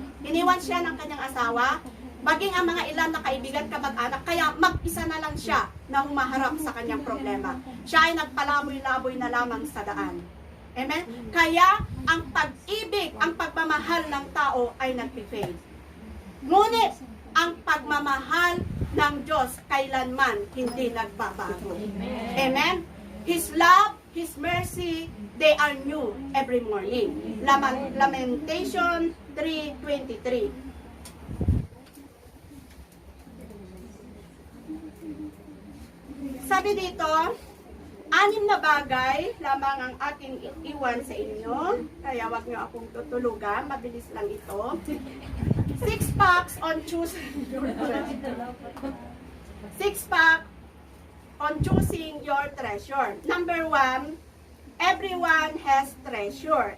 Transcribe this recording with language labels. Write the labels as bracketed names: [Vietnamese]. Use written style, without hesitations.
[Filipino] Iniwan siya ng kanyang asawa, maging ang mga ilan na kaibigan, kamag-anak, kaya mag-isa na lang siya na humaharap sa kanyang problema. Siya ay nagpalaboy-laboy na lamang sa daan. Amen? Kaya ang pag-ibig, ang pagmamahal ng tao ay nagpi-fade. Ngunit, ang pagmamahal ng Diyos kailanman hindi nagbabago. Amen? [English] His love, His mercy, they are new every morning. Lamentation 3:23. [Filipino] Sabi dito, 6 na bagay lamang ang aking iwan sa inyo. Kaya wag niyo akong tutulugan. Mabilis lang ito. [English] 6 facts on choosing your treasure. 6 facts on choosing your treasure. Number 1, everyone has treasure.